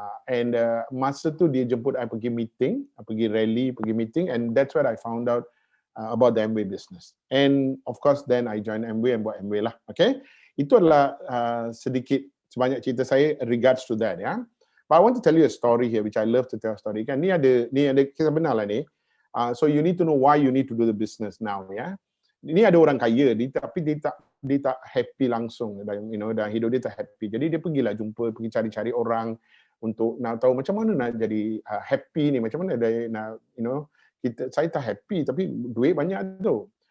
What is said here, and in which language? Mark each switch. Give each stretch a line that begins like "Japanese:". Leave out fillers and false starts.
English: And
Malay: masa tu dia jemput
English: I pergi meeting, pergi rally, pergi meeting, and that's where I found out about the Amway business. And of course then I joined Amway and
Malay: buat Amway lah.
English: Okay?
Malay: Itu adalah sedikit sebanyak cerita saya
English: regards to that, ya. But I want to tell you a story here, which I love to tell story.
Malay: Kan ni ada kisah benar lah ni.
English: So you need to know why you need to do the business now, ya.
Malay: Ini ada orang kaya, tapi dia tak happy langsung,
English: you know,
Malay: dah hidup dia tak happy. Jadi dia pergi cari-cari orang untuk nak tahu macam mana nak jadi happy ni, macam mana dia nak,
English: you know,
Malay: saya tak happy tapi duit banyak tu.